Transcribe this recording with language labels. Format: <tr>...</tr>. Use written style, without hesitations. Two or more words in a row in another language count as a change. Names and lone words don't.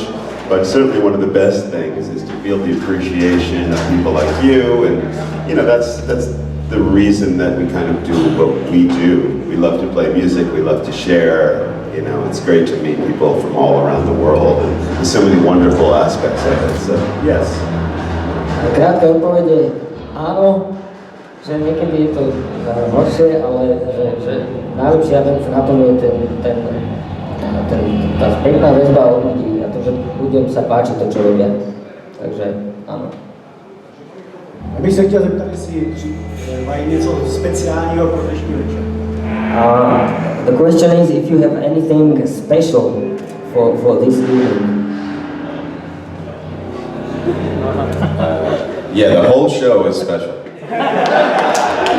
<en>But certainly one of the best things is to feel the appreciation of people like you, and that's the reason that we kind of do what we do. We love to play music, we love to share. It's great to meet people from all around the world, and there's so many wonderful aspects of it. So yes.</en> <sk>Krátka odpoveď je áno, že niekedy je to horšie, ale že najlepšia vec na tom je tá spätná väzba od ľudí a to, že ľuďom sa páči to, čo robia. Takže áno.</sk> <cs>Já bych se chtěl zeptat, jestli mají něco speciálního pro dnešní večer.</cs> <en>The question is if you have anything special for this evening. Yeah, the whole show is special.</en>